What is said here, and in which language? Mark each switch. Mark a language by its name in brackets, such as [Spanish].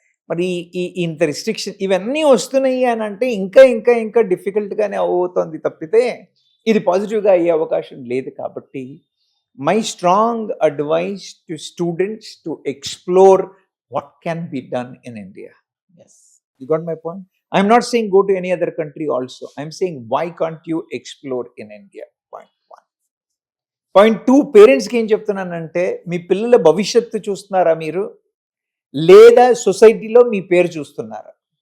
[Telugu] మరి ఇంత రిస్ట్రిక్షన్ ఇవన్నీ వస్తున్నాయి అని అంటే ఇంకా ఇంకా ఇంకా డిఫికల్ట్గానే అవుతుంది తప్పితే ఇది పాజిటివ్గా అయ్యే అవకాశం లేదు. కాబట్టి [English] My strong advice to students to explore what can be done in India. You got my point? I'm not saying go to any other country also. I'm saying why can't you explore in India? Point 1. Point 2, [Telugu] పేరెంట్స్కి ఏం చెప్తున్నానంటే, మీ పిల్లల భవిష్యత్తు చూస్తున్నారా మీరు, లేదా సొసైటీలో మీ పేరు చూస్తున్నారా?